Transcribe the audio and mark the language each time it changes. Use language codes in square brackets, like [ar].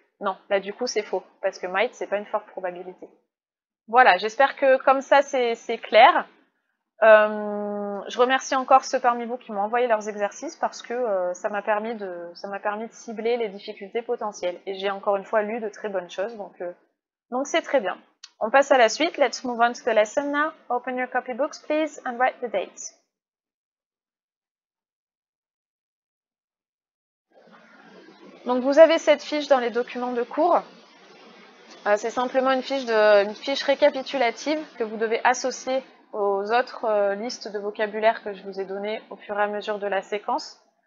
[fr] Non, là du coup c'est faux, parce que might c'est pas une forte probabilité. Voilà, j'espère que comme ça c'est clair. Je remercie encore ceux parmi vous qui m'ont envoyé leurs exercices parce que ça m'a permis de cibler les difficultés potentielles. Et j'ai encore une fois lu de très bonnes choses, donc c'est très bien. On passe à la suite. [en] Let's move on to the lesson now. Open your copybooks please and write the dates. [fr] Donc vous avez cette fiche dans les documents de cours. C'est simplement une fiche récapitulative que vous devez associer aux autres listes de vocabulaire que je vous ai données au fur et à mesure de la séquence.